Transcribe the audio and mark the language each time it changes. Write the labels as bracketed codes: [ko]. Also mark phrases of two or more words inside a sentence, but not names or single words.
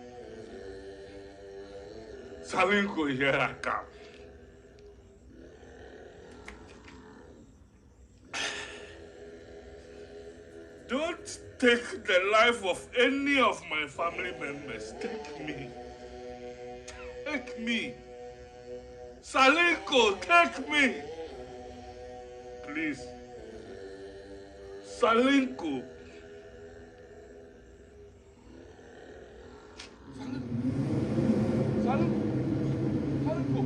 [en] Salinko, here I come. Don't take the life of any of my family members. Take me. Take me. Salinko, take me. Please. Salinko. Salinko.